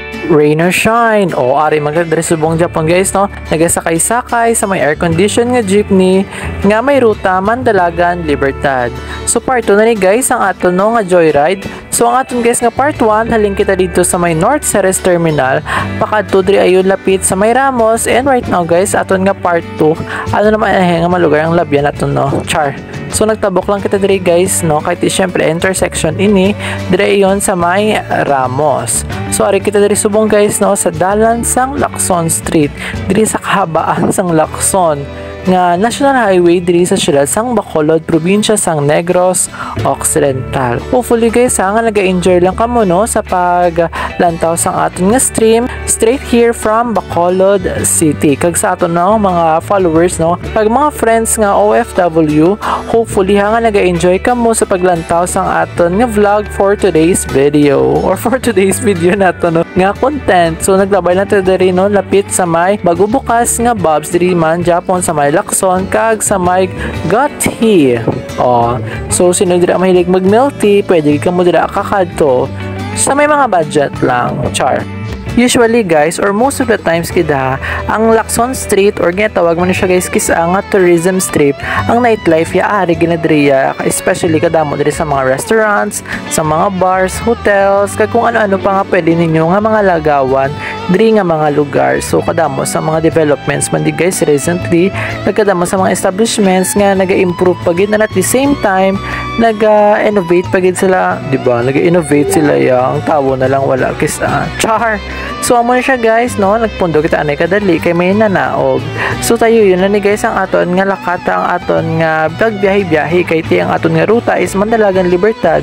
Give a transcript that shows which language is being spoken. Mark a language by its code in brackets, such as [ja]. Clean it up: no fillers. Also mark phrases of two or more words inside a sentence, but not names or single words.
[en] rain or shine [hil] o ari magdadre subong Japon guys no, nagasakay-sakay sa may air condition nga jeepney nga may ruta Mandalagan Libertad. So part 2 na ni guys ang aton no nga joyride. So ang aton guys nga part 1 haling kita dito sa may North Ceres Terminal, pakadto diri ayon lapit sa may Ramos, [en] and right now [hil] guys aton nga part 2 ano naman nga malugar ang labyan aton no, char. So nagtabok lang kita diri guys no, kahit syempre intersection ini dire iyon sa may Ramos. So ari kita diri subong guys no sa dalan sang Lacson Street, diri sa kahabaan sang Lacson nga National Highway diri sa siyudad sang Bacolod, probinsya sang Negros Occidental. Hopefully guys nga naga-enjoy lang kamo no sa paglantaw sang aton nga [en] stream straight here from Bacolod City. [hil] Kag sa aton no mga followers no, kag mga friends nga OFW, hopefully nga naga-enjoy kamo sa paglantaw sang aton nga vlog [en] for today's video or for today's video [hil] nato no nga content. So naglabay na ta diri no lapit sa may bago bukas nga Bob's diri man Japon sa may Lacson kag sa may got tea. So sino dira mahilig mag [en] milk tea, [hil] pwede ka mo dira kakadto sa may mga budget lang, char. Usually guys, [en] or most of the times [hil] kita, ang Lacson Street or ginatawag mo na siya guys kisa nga [en] tourism strip, [hil] ang nightlife ya ari ginadriya, especially kadamo diri sa mga restaurants, sa mga bars, hotels, kag kung ano-ano pa nga pwede ninyo nga mga lagawan diri nga mga lugar. So kadamo sa mga developments man di guys recently, nagkadamo sa mga establishments nga naga-improve pagid [en] and at the same time [hil] naga-innovate pagid sila, di ba? Naga-innovate sila ya, ang tawo na lang wala kisa, char. So amo na siya guys no, nagpundo kita anay kadali kay may nanaog. So tayo yun na ni guys ang aton nga lakata, ang aton nga pagbiyahe-biyahe kay ti ang aton nga ruta is Mandalagan Libertad.